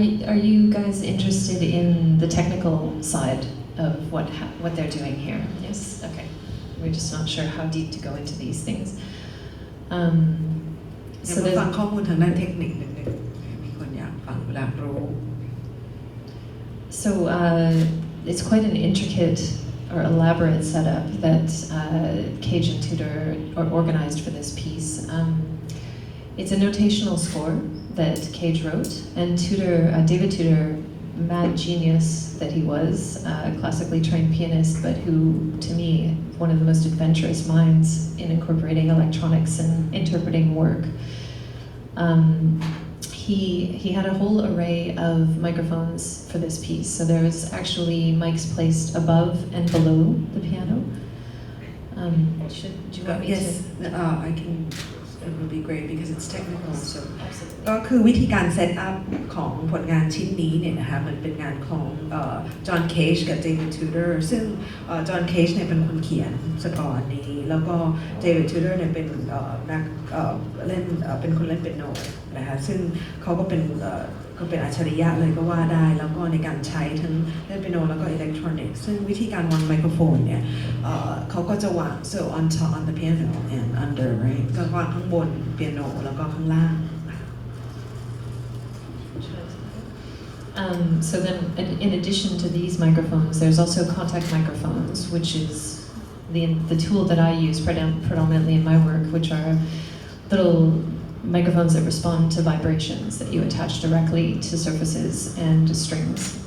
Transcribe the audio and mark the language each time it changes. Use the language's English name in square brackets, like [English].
[English] Are you guys interested in the technical side of what they're doing here? Yes. Okay. We're just not sure how deep to go into these things. [Thai] มาฟังข้อมูลทางด้านเทคนิคนิดนึงมีคนอยากฟังอยากรู้ [English] So it's quite an intricate or elaborate setup that Cage and Tudor organized for this piece. It's a notational score that Cage wrote, and David Tudor, mad genius that he was, a classically trained pianist, but who, to me, one of the most adventurous minds in incorporating electronics and interpreting work. He had a whole array of microphones for this piece. So there was actually mics placed above and below the piano. Do you want me yes, to? I can. It would be great because it's technical. [Thai] So ก็คือวิธีการเซตอัพของผลงานชิ้นนี้เนี่ยนะคะมันเป็นงานของจอห์นเคจกับเดวิดทูเดอร์ซึ่งจอห์นเคจเนี่ยเป็นคนเขียนสกอร์นี้แล้วก็เดวิดทูเดอร์เนี่ยเป็นนักเล่นเป็นคนเล่นเปียโนนะคะซึ่งเขาก็เป็น อัจฉริยะเลยก็ว่าได้แล้วก็ในการใช้ทั้งเล่นเปียโนแล้วก็อิเล็กทรอนิกส์ซึ่งวิธีการวางไมโครโฟนเนี่ยเขาก็จะวาง [English] so on top on the piano and under right [Thai] ก็วางข้างบนเปียโนแล้วก็ข้างล่าง [English] So then, in addition to these microphones, there's also contact microphones, which is the tool that I use predominantly in my work, which are little microphones that respond to vibrations that you attach directly to surfaces and strings.